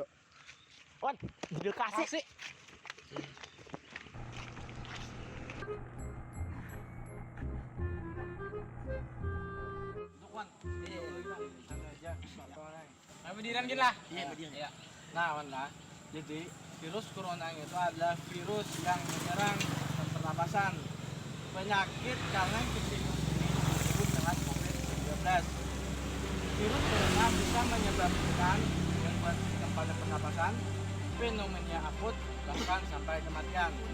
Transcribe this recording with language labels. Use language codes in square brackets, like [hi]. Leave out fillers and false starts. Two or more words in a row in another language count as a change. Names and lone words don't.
[id] Wan, ambil kasih. Berdirian gini lah. Iya, berdiri. Iya. Nah, Wan lah. Jadi virus corona itu adalah virus yang menyerang pernapasan. Penyakit karena infeksi ini disebut dengan COVID-19. Virus corona bisa menyebabkan gangguan sistem pada pernapasan, pneumonia akut, bahkan sampai kematian.